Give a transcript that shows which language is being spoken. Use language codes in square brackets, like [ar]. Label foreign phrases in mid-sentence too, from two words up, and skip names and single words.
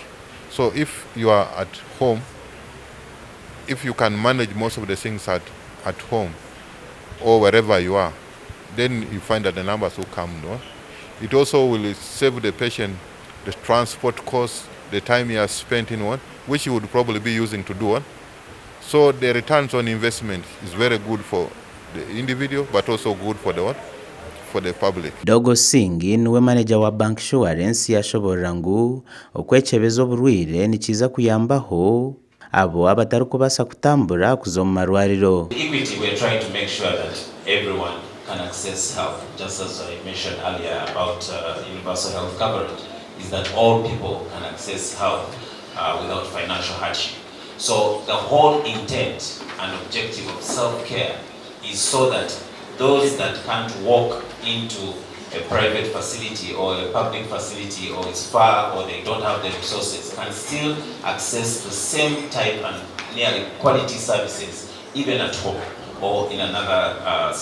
[en] So if you are at home, if you can manage most of the things at home or wherever you are, then you find that the numbers will come. No? It also will save the patient the transport costs, the time he has spent in one, which he would probably be using to do one. So the returns on investment is very good for the individual, but also good for the one, for the public. [nyn] Dogo Singi niwe manager wa Bank Insurance yashoborera ngu okwekyebeza oburwire nikiza kuyambaho abo abatari kubasa kutambura kuza omu marwariro. [en] Equity, we're trying to make sure that everyone can access health, just as I mentioned earlier about universal health coverage, is that all people can access health without financial hardship. So the whole intent and objective of self-care is so that those that can't walk into a private facility or a public facility, or it's far, or they don't have the resources, can still access the same type and nearly quality services even at home or in another setting.